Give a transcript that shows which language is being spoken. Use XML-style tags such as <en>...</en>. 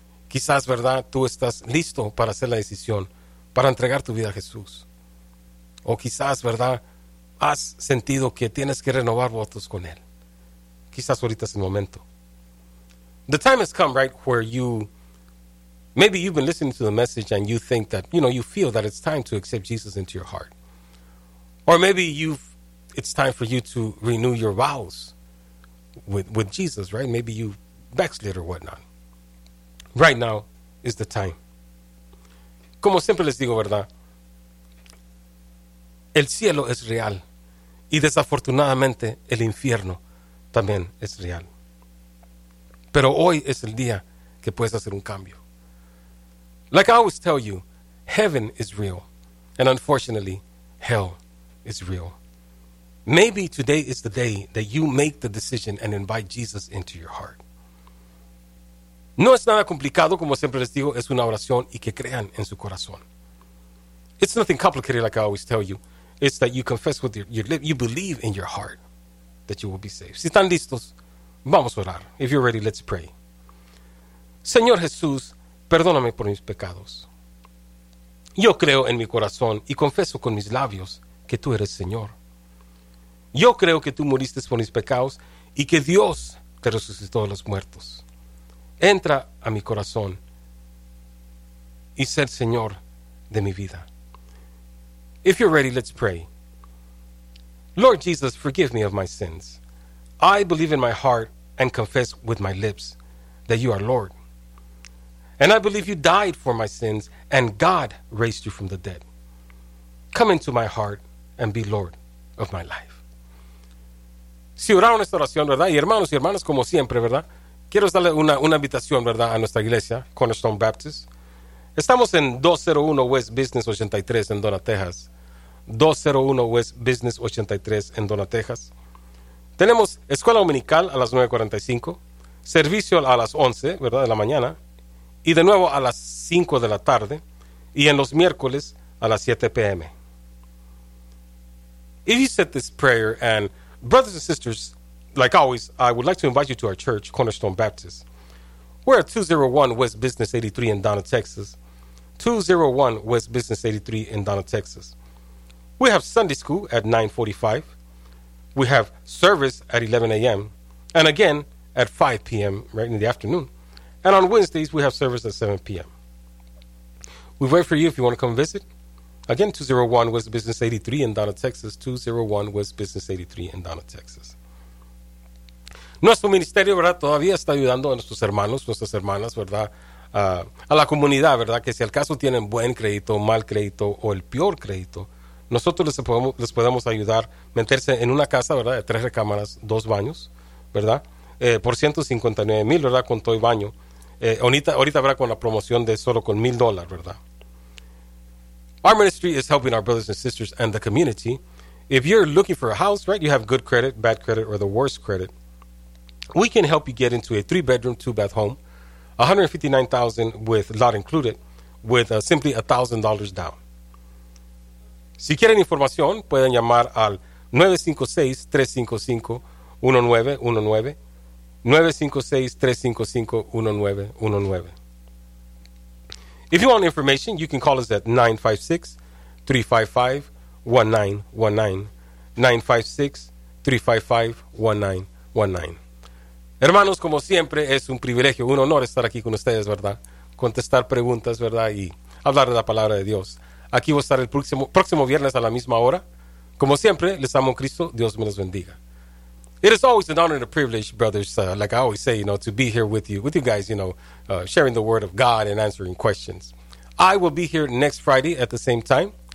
<es>Quizás, ¿verdad?, tú estás listo para hacer la decisión, para entregar tu vida a Jesús. O quizás, ¿verdad?, has sentido que tienes que renovar votos con Él. Quizás ahorita es el momento.</es> <en>the time has come, right, where you, maybe you've been listening to the message and you think that, you know, you feel that it's time to accept Jesus into your heart. Or maybe it's time for you to renew your vows with Jesus, right? Maybe you backslid or whatnot. Right now is the time.</en> <es>Como siempre les digo, ¿verdad? El cielo es real. Y desafortunadamente, el infierno también es real. Pero hoy es el día que puedes hacer un cambio.</es> <en>Like I always tell you, heaven is real. And unfortunately, hell is real. Maybe today is the day that you make the decision and invite Jesus into your heart.</en> <es>No es nada complicado, como siempre les digo, es una oración y que crean en su corazón.</es> <en>It's nothing complicated, like I always tell you. It's that you confess with your lips, you believe in your heart that you will be saved.</en> <es>Si están listos, vamos a orar.</es> <en>If you're ready, let's pray.</en> <es>Señor Jesús, perdóname por mis pecados. Yo creo en mi corazón y confieso con mis labios que tú eres Señor. Yo creo que tú muriste por mis pecados y que Dios te resucitó de los muertos. Entra a mi corazón y sé el Señor de mi vida.</es> <en>If you're ready, let's pray. Lord Jesus, forgive me of my sins. I believe in my heart and confess with my lips that you are Lord. And I believe you died for my sins and God raised you from the dead. Come into my heart and be Lord of my life.</en> <es>Si oraron esta oración, ¿verdad? Y hermanos y hermanas, como siempre, ¿verdad? Quiero darle una invitación, ¿verdad? A nuestra iglesia, Cornerstone Baptist. Estamos en 201 West Business 83 en Donna, Texas. 201 West Business 83 en Donna, Texas. Tenemos escuela dominical a las 9:45. Servicio a las 11, ¿verdad? De la mañana. Y de nuevo a las 5 de la tarde. Y en los miércoles a las 7 p.m.</es> <en>If you said this prayer, and brothers and sisters, like always, I would like to invite you to our church, Cornerstone Baptist. We're at 201 West Business 83 in Donna, Texas. 201 West Business 83 in Donna, Texas. We have Sunday school at 9:45. We have service at 11 a.m. And again, at 5 p.m. right in the afternoon. And on Wednesdays, we have service at 7 p.m. We wait for you if you want to come visit. Again, 201 West Business 83 in Donna, Texas. 201 West Business 83 in Donna, Texas.</en> <es>Nuestro ministerio, ¿verdad?, todavía está ayudando a nuestros hermanos, nuestras hermanas, ¿verdad?, a la comunidad, ¿verdad?, que si al caso tienen buen crédito, mal crédito o el peor crédito, nosotros les podemos ayudar a meterse en una casa, ¿verdad?, de 3 recámaras, 2 baños, ¿verdad?, por $159,000, ¿verdad?, con todo y baño. Ahorita habrá con la promoción de solo con $1,000, ¿verdad?</es> <en>Our ministry is helping our brothers and sisters and the community. If you're looking for a house, right, you have good credit, bad credit, or the worst credit, we can help you get into a 3-bedroom, 2-bath home, $159,000 with lot included, with simply $1,000 down.</en> <es>Si quieren información, pueden llamar al 956-355-1919, 956-355-1919.</es> <en>If you want information, you can call us at 956-355-1919, 956-355-1919.</en> <es>Hermanos, como siempre, es un privilegio, un honor estar aquí con ustedes, ¿verdad? Contestar preguntas, ¿verdad? Y hablar de la palabra de Dios. Aquí voy a estar el próximo viernes a la misma hora. Como siempre, les amo en Cristo. Dios me los bendiga.</es> <en>It is always an honor and a privilege, brothers, like I always say, you know, to be here with you guys, you know, sharing the word of God and answering questions. I will be here next Friday at the same time.</en>